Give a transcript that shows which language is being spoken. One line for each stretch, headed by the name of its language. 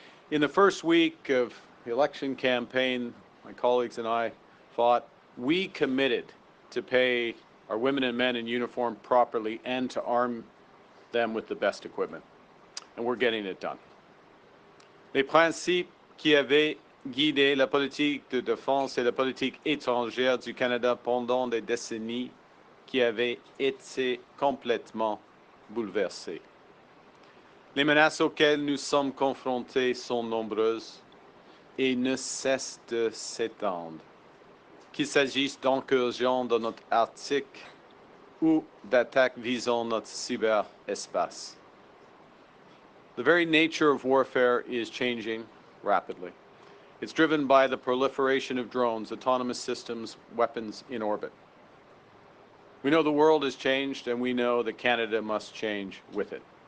English: In the first week of the election campaign, my colleagues and I fought, we committed to pay our women and men in uniform properly and to arm them with the best equipment. And we're getting it done.
French: Les principes qui avaient guidé la politique de défense et la politique étrangère du Canada pendant des décennies qui avaient été complètement bouleversés. Les menaces auxquelles nous sommes confrontés sont nombreuses et ne cessent de s'étendre, qu'il s'agisse d'incursions dans notre Arctique ou d'attaques visant notre cyberespace.
English: The very nature of warfare is changing rapidly. It's driven by the proliferation of drones, autonomous systems, weapons in orbit. We know the world has changed, and we know that Canada must change with it.